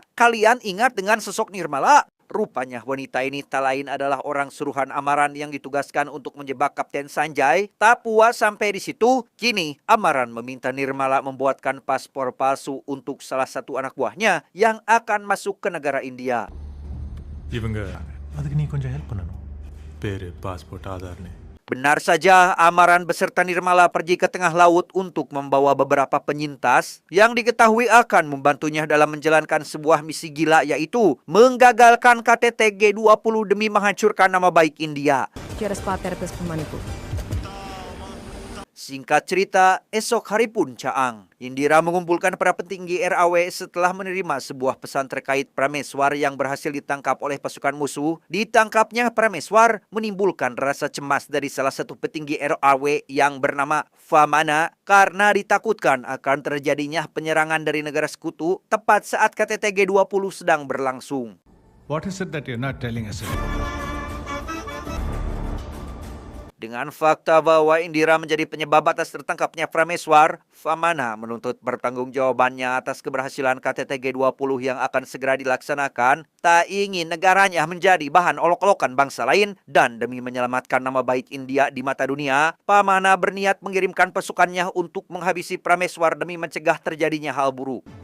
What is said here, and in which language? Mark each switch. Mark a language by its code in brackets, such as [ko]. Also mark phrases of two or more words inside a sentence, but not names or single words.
[id] Kalian ingat dengan sosok Nirmala? Rupanya wanita ini tak lain adalah orang suruhan Amaran yang ditugaskan untuk menjebak Kapten Sanjay. Tak puas sampai di situ, kini Amaran meminta Nirmala membuatkan paspor palsu untuk salah satu anak buahnya yang akan masuk ke negara India. [ta] இவங்க அதுக்கு நீ கொஞ்சம் ஹெல்ப் பண்ணணும். பேரு பாஸ்போர்ட் ஆதார்னு [id] Benar saja, Amaran beserta Nirmala pergi ke tengah laut untuk membawa beberapa penyintas yang diketahui akan membantunya dalam menjalankan sebuah misi gila, yaitu menggagalkan KTT G20 demi menghancurkan nama baik India. Kira spa terapis pemanipu. Singkat cerita, esok hari pun Caang, Indira mengumpulkan para petinggi RAW setelah menerima sebuah pesan terkait Prameswar yang berhasil ditangkap oleh pasukan musuh. Ditangkapnya Prameswar menimbulkan rasa cemas dari salah satu petinggi RAW yang bernama Famana karena ditakutkan akan terjadinya penyerangan dari negara sekutu tepat saat KTT G20 sedang berlangsung. [en] What is it that you're not telling us about? [id] Dengan fakta bahwa Indira menjadi penyebab atas tertangkapnya Prameswar, Famana menuntut pertanggungjawabannya atas keberhasilan KTT G20 yang akan segera dilaksanakan. Tak ingin negaranya menjadi bahan olok-olokan bangsa lain dan demi menyelamatkan nama baik India di mata dunia, Famana berniat mengirimkan pasukannya untuk menghabisi Prameswar demi mencegah terjadinya hal buruk.